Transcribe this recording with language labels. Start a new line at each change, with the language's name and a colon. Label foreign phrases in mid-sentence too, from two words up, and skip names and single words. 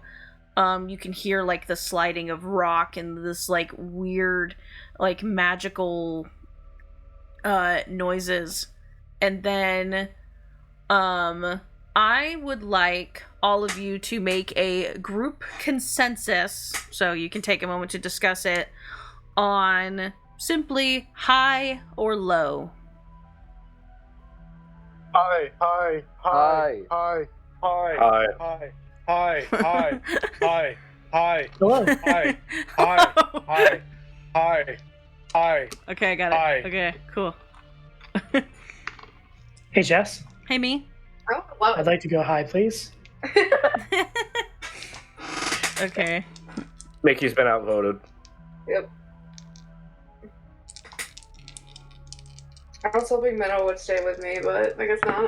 English: You can hear the sliding of rock and this weird magical noises. And then I would like all of you to make a group consensus, so you can take a moment to discuss it, on simply high or low. Hi, hi, hi, hi, hi, hi, hi, hi, hi, hi, hi, Hello. hi, hi, hi, hi, Hi. Okay, I got it. Hi. Okay, cool. Hey, Jess. Hey, me. Oh, wow. I'd like to go high, please. Okay. Mickey's been outvoted. Yep. I was hoping Meadow would stay with me, but I guess not.